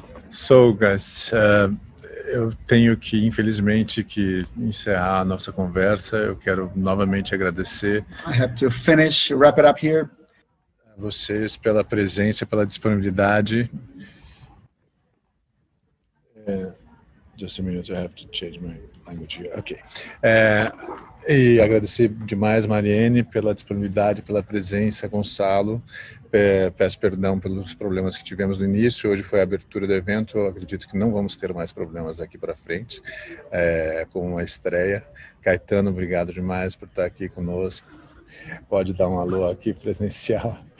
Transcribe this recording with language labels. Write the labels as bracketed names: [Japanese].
[English] So, guys, [Portuguese] eu tenho que, infelizmente, encerrar a nossa conversa. Eu quero novamente agradecer [English] I have to wrap it up here. [Portuguese] a vocês pela presença, pela disponibilidade. [English] Just a minute, I have to change my language here. Ok. [Portuguese] E agradecer demais, Mariene, pela disponibilidade, pela presença, Gonçalo. Peço perdão pelos problemas que tivemos no início. Hoje foi a abertura do evento. Eu acredito que não vamos ter mais problemas daqui para frente, com a estreia. Caetano, obrigado demais por estar aqui conosco. Pode dar um alô aqui presencial.